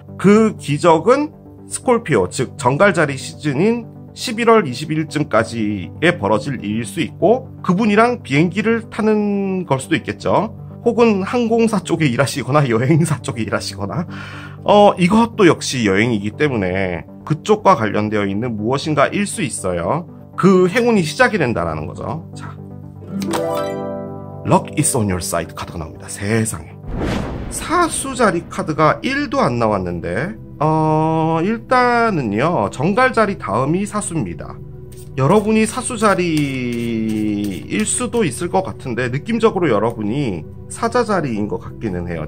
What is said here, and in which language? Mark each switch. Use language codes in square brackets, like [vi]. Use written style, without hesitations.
[ko] 그 기적은 스콜피오, 즉 정갈자리 시즌인 11월 20일쯤까지에 벌어질 일일 수 있고 그분이랑 비행기를 타는 걸 수도 있겠죠. 혹은 항공사 쪽에 일하시거나 여행사 쪽에 일하시거나 이것도 역시 여행이기 때문에 그쪽과 관련되어 있는 무엇인가일 수 있어요. 그 행운이 시작이 된다는 거죠. [en] 자, Luck is on your side [ko] 카드가 나옵니다. 세상에. 사수자리 카드가 1도 안 나왔는데 일단은요 정갈자리 다음이 사수입니다. 여러분이 사수자리일 수도 있을 것 같은데 느낌적으로 여러분이 사자자리인 것 같기는 해요.